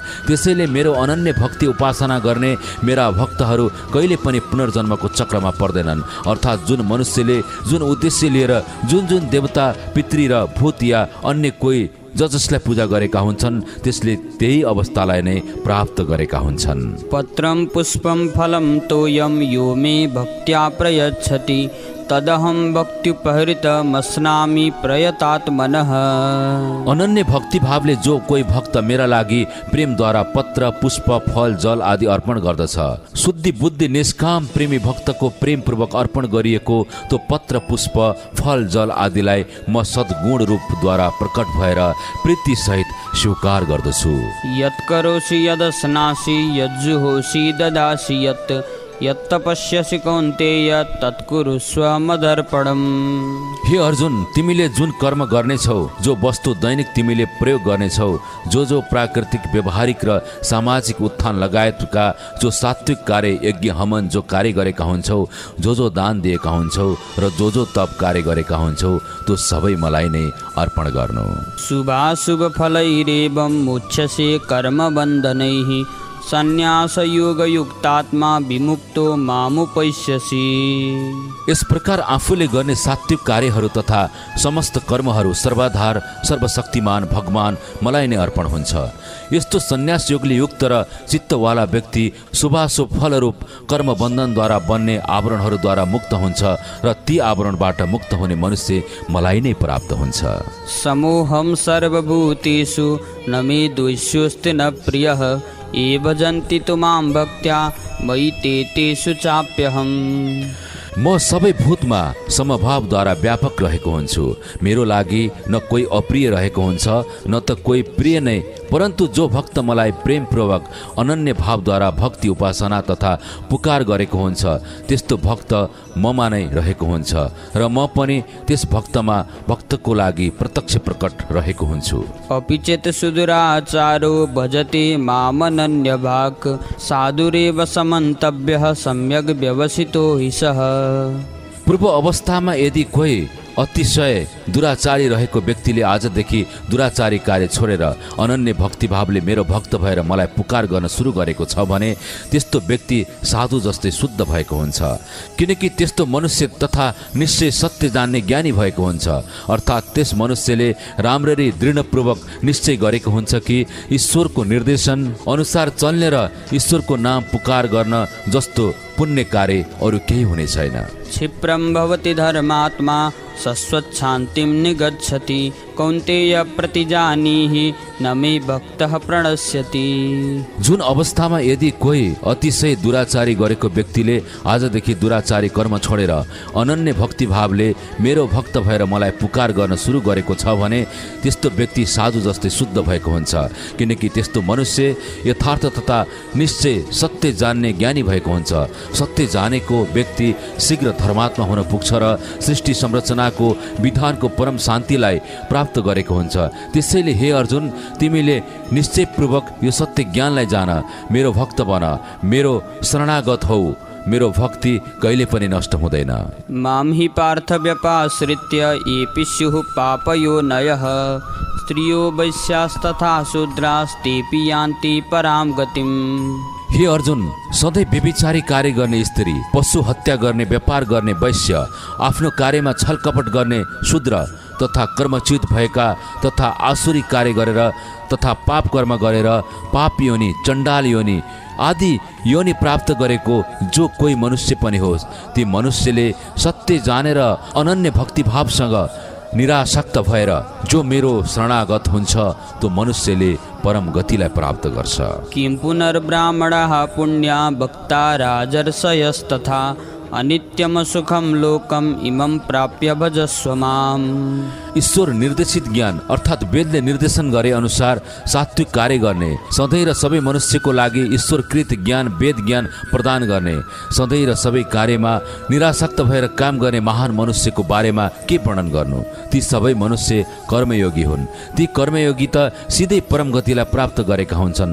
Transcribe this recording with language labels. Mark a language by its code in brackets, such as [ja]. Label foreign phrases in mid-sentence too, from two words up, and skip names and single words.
[ne] त्यसैले मेरो अनन्य भक्ति उपासना गर्ने मेरा भक्तहरू कहिले पनि पुनर्जन्मको चक्रमा पर्दैनन्। अर्थात् जुन मनुष्यले जुन उद्देश्य लिएर जुन जुन देवता पितृ र भूत या अन्य कोही जसलाई पूजा गरेका हुन्छन् त्यसले त्यही अवस्थालाई नै प्राप्त गरेका हुन्छन्। [sa] पत्रं पुष्पं फलं तोयं यो मे भक्त्या प्रयच्छति तदहं भक्त्युपहृतमस्नामि प्रयतात्मनः। [ne] अनन्य भक्ति भावले जो कोही भक्त मेरा लागि प्रेमद्वारा पत्र पुष्प फल जल आदि अर्पण गर्दछ, शुद्धि बुद्धि निष्काम प्रेमी भक्तको प्रेमपूर्वक अर्पण गरिएको त्यो पत्र पुष्प फल जल आदिलाई म सद्गुण रूपद्वारा प्रकट भएर प्रीति सहित स्वीकार गर्दछु। [sa] यत्करोषि यदस्नासि यज्जुहोषि ददासि यत्तपस्यसि कौन्तेय तत्कुरुस्व मदर्पणम्। [ne] हे अर्जुन, तिमीले जुन कर्म गर्नेछौ, जो वस्तु दैनिक तिमीले प्रयोग गर्नेछौ, जो प्राकृतिक व्यवहारिक र सामाजिक उत्थान लगायतका जो सात्विक कार्य यज्ञ हवन जो कार्य गरेका हुन्छौ, जो दान दिएका हुन्छौ र जो तप कार्य गरेका हुन्छौ, त्यो सबै मलाई नै अर्पण गर्नु। [sa] शुभाशुभ फलैरेवं मोक्षसे कर्म बन्धनैः संन्यास योग युक्तात्मा विमुक्तो मामुपैष्यसि। [ne] यस प्रकार आफूले गर्ने सात्विक कार्यहरू तथा समस्त कर्महरू सर्वाधार सर्वशक्तिमान भगवान मलाई नै अर्पण हुन्छ। यस्तो संन्यास योगले युक्त र चित्तवाला व्यक्ति शुभाशुभ फलरूप कर्म बन्धनद्वारा बन्ने आवरणहरूद्वारा मुक्त हुन्छ र ती आवरणबाट मुक्त हुने मनुष्य मलाई नै प्राप्त हुन्छ। [sa] समोहम सर्वभूतेषु न मे द्वेष्योऽस्ति न प्रियः ये भजन्ति तु मां भक्त्या मयि तेषु चाप्यहम्। [ne] म सबै भूतमा समभावद्वारा व्यापक रहेको हुन्छु। मेरो लागि न कोही अप्रिय रहेको हुन्छ न त कोही प्रिय नै, परन्तु जो भक्त मलाई प्रेमपूर्वक अनन्य भावद्वारा भक्ति उपासना तथा पुकार गरेको हुन्छ त्यस्तो भक्त ममा नै रहेको हुन्छ र म पनि त्यस भक्तको लागि प्रत्यक्ष प्रकट रहेको हुन्छु। [sa] अपि चेत् सुदुराचारो भजते मामनन्यभाक् साधुरेव समन्तव्यः सम्यग् व्यवसितो हि सः। [ne] पूर्व अवस्थामा यदि कोही अतिशय दुराचारी रहेको व्यक्तिले आजदेखि दुराचारी कार्य छोडेर अनन्य भक्तिभावले मेरो भक्त भएर मलाई पुकार गर्न सुरु गरेको छ भने त्यस्तो व्यक्ति साधु जस्तै शुद्ध भएको हुन्छ। किनकि त्यस्तो मनुष्य तथा निश्चय सत्य जान्ने ज्ञानी भएको हुन्छ। अर्थात् त्यस मनुष्यले राम्ररी दृढपूर्वक निश्चय गरेको हुन्छ कि ईश्वरको निर्देशन अनुसार चल्ने र ईश्वरको नाम पुकार गर्न जस्तो पुण्य कार्य अरू केही हुने छैन। [sa] क्षिप्रं भवति धर्मात्मा सस्वच्छान्तिं निगच्छति कौन्तेय प्रतिजानीहि न मे भक्तः प्रणश्यति। [ne] जुन अवस्थामा यदि कोही अतिशय दुराचारी गरेको व्यक्तिले आजदेखि दुराचारी कर्म छोडेर अनन्य भक्तिभावले मेरो भक्त भएर मलाई पुकार गर्न सुरु गरेको छ भने त्यस्तो व्यक्ति साधु जस्तै शुद्ध भएको हुन्छ। किनकि त्यस्तो मनुष्य यथार्थ तथा निश्चय सत्य जान्ने ज्ञानी भएको हुन्छ। सत्य जानेको व्यक्ति शीघ्र धर्मात्मा हुन पुग्छ र सृष्टि संरचनाको विधानको परम शान्तिलाई प्राप्त गरेको हुन्छ। त्यसैले हे अर्जुन, तिमीले निश्चयपूर्वक यो सत्य ज्ञानलाई जान, मेरो भक्त बन, मेरो शरणागत हौ, मेरो भक्ति कहिले पनि नष्ट हुँदैन। [sa] मां हि पार्थ व्यपाश्रित्य येऽपि स्युः पापयोनयः स्त्रियो वैश्यास्तथा शूद्रास्तेऽपि यान्ति परां गतिम्। [ne] हे अर्जुन, सधैँ व्यभिचारी कार्य गर्ने स्त्री, पशु हत्या गर्ने, व्यापार गर्ने वैश्य, आफ्नो कार्यमा छलकपट गर्ने शूद्र तथा कर्मच्युत भएका तथा आसुरी कार्य गरेर तथा पाप कर्म गरेर पाप योनि चण्डाल योनि आदि योनि प्राप्त गरेको जो कोही मनुष्य पनि होस्, ती मनुष्यले सत्य जानेर अनन्य भक्तिभावसँग निरासक्त भएर जो मेरो शरणागत हुन्छ त्यो मनुष्यले परम गतिलाई प्राप्त गर्छ। [sa] किं पुनर्ब्राह्मणाः पुण्या भक्ता राजर्षयस्तथा अनित्यम सुखम लोकम इमं प्राप्य भजस्व माम्। [ne] ईश्वर निर्देशित ज्ञान अर्थात् वेदले निर्देशन गरे अनुसार सात्विक कार्य गर्ने, सधैँ र सबै मनुष्यको लागि ईश्वरकृत ज्ञान वेद ज्ञान प्रदान गर्ने, सधैँ र सबै कार्यमा निरासक्त भएर काम गर्ने महान मनुष्यको बारेमा के वर्णन गर्नु। ती सबै मनुष्य कर्मयोगी हुन्। ती कर्मयोगी त सिधै परम गतिलाई प्राप्त गरेका हुन्छन्।